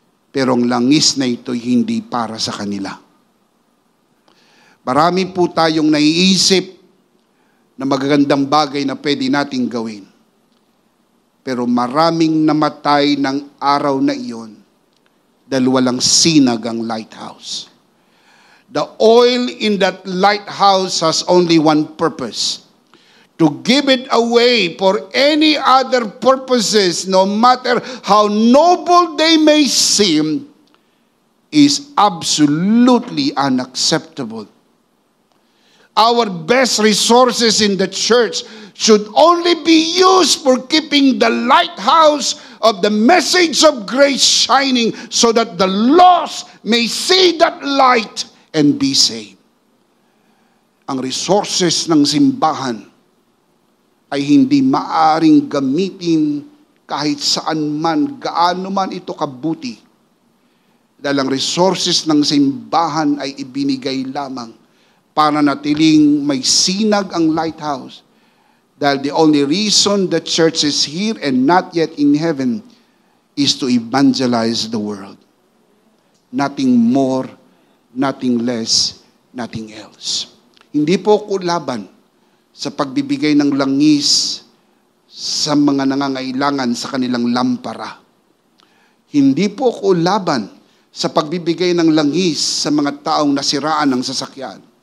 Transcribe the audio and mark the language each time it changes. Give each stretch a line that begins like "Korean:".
Filipino: Pero ang langis na ito hindi para sa kanila. Marami po tayong naiisip na magagandang bagay na pwede nating gawin. Pero maraming namatay ng araw na iyon dahil walang sinag ang lighthouse.
English: The oil in that lighthouse has only one purpose: to give it away for any other purposes, no matter how noble they may seem, is absolutely unacceptable. Our best resources in the church should only be used for keeping the lighthouse of the message of grace shining so that the lost may see that light and be saved.
Filipino: ang resources ng simbahan ay hindi maaring gamitin kahit saan man, gaano man ito kabuti. Dahil ang resources ng simbahan ay ibinigay lamang para natiling may sinag ang lighthouse.
English: Dahil the only reason the church is here and not yet in heaven is to evangelize the world. Nothing more, nothing less, nothing else.
Filipino: Hindi po ko laban sa pagbibigay ng langis sa mga nangangailangan sa kanilang lampara. Hindi po ko laban sa pagbibigay ng langis sa mga taong nasiraan ng sasakyan.